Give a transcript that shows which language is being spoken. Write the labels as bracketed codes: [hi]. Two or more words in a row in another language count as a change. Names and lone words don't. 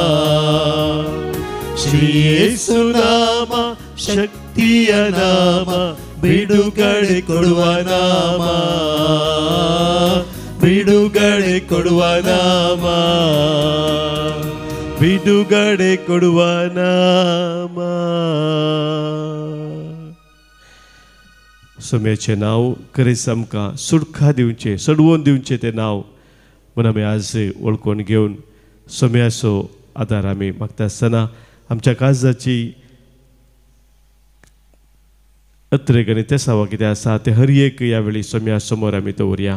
[kn] ಶ್ರೀ ಯೇಸು ನಾಮ ಶಕ್ತಿಯ ನಾಮ, ಬಿಡುಗಡೆ ಕೊಡುವ ನಾಮ. ಬಿಡುಗಡೆ ಕೊಡುವ ನಾಮ, ಬಿಡುಗಡೆ ಕೊಡುವ नाम. [kok] सोम्याचें नांव खरेंच आमकां सुटका दिवचें, सडवून दिवचें तें नांव म्हूण आमी आज वळखून घेवन सोम्याचो आदार आमी मागता आसतना आमच्या काळजाची अत्रेक आनी तेसावा कितें आसा तें हर एक ह्या वेळी सोम्या समोर आमी दवरया.